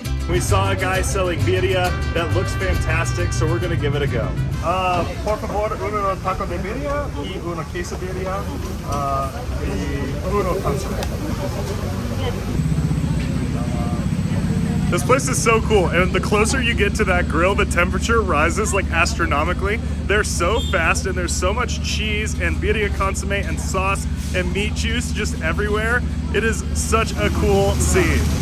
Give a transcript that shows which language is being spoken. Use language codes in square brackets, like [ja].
[en] We saw a guy selling birria that looks fantastic, so we're gonna give it a go. [es] Por favor, uno taco de birria y una quesadilla y uno consomme. [en] This place is so cool, and the closer you get to that grill, the temperature rises like astronomically. They're so fast, and there's so much cheese and birria consomme and sauce and meat juice just everywhere. It is such a cool scene.